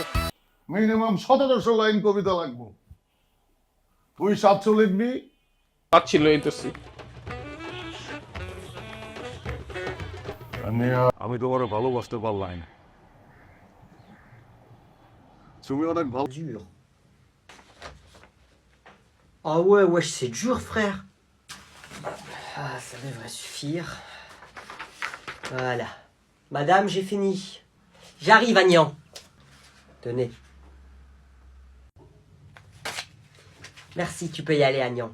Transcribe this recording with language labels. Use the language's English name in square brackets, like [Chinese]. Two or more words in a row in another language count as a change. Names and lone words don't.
[Bangla] মিনিমাম 1700 লাইন কবিতা লাগবো। তুই 700 লিখবি। পাচ্ছিল এইতেছি। আমি তোমার ভালোবাসতে পারলাম না। তুমি অনেক ভালো। [French] Dur. Ah ouais, wesh, c'est dur, frère. Ah, ça devrait suffire. Voilà. Madame, j'ai fini. J'arrive, Agnan. Tenez. Merci, tu peux y aller, Agnan.